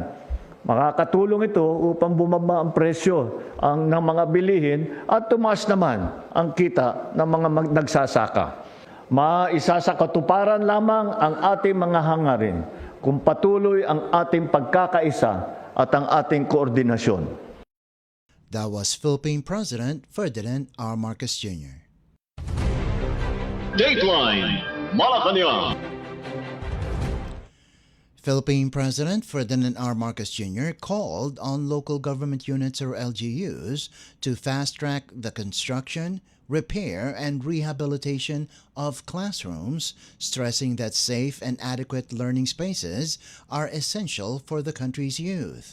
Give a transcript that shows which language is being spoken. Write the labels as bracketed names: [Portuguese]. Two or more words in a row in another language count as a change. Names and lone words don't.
[Filipino] Makakatulong ito upang bumaba ang presyo ng mga bilihin at tumaas naman ang kita ng mga nagsasaka. Maisa sa katuparan lamang ang ating mga hangarin kung patuloy ang ating pagkakaisa at ang ating koordinasyon. [English] That was Philippine President Ferdinand R. Marcos Jr. Dateline Malacañang. Philippine President Ferdinand R. Marcos Jr. called on local government units or LGUs to fast-track the construction, repair, and rehabilitation of classrooms, stressing that safe and adequate learning spaces are essential for the country's youth.